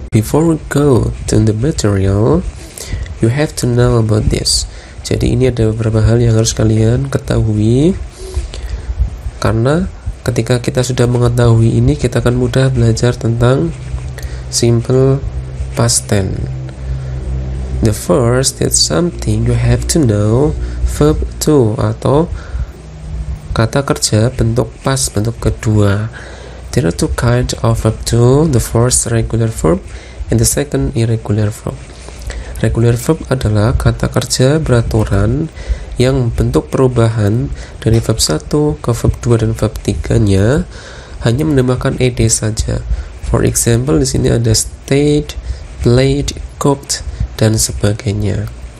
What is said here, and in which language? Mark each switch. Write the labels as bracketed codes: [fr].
[en] Before we go to the material, you have to know about this. [id] Jadi ini ada beberapa hal yang harus kalian ketahui, karena ketika kita sudah mengetahui ini, kita akan mudah belajar tentang simple past tense. [en] The first is something you have to know, verb 2 [id] atau kata kerja bentuk past, bentuk kedua. [en] There are two kinds of verb 2, the first regular verb and the second irregular verb. [id] Regular verb adalah kata kerja beraturan yang bentuk perubahan dari verb 1 ke verb 2 dan verb 3-nya hanya menambahkan ed saja. [en] For example, [id] di sini ada stayed, played, cooked, dan sebagainya.